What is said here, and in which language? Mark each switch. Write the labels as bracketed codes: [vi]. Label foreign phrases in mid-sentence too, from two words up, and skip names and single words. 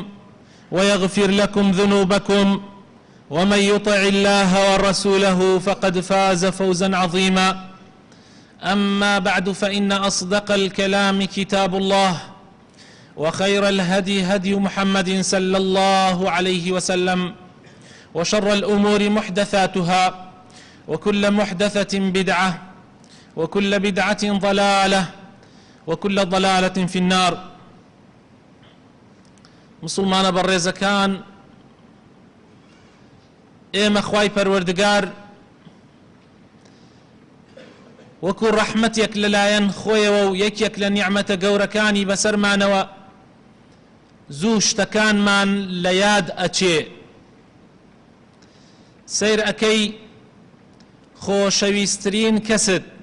[ar] ويغفر لكم ذنوبكم ومن يطع الله ورسوله فقد فاز فوزا عظيما أما بعد فإن أصدق الكلام كتاب الله وخير الهدي هدي محمد صلى الله عليه وسلم وشر الأمور محدثاتها وكل محدثة بدعة وكل بدعة ضلالة وكل ضلالة في النار. [ckb] مسلمان برزكان ئێمە خوای پەروەردگار وەکو ڕەحمەتێک لەلایەن خۆیەوە و یەکێک لە نیعمەتە گەورەکانی بەسەرمانەوە زوو شتەکانمان لە یاد ئەچێ سەیر ئەکەی خۆشەویستترین کەست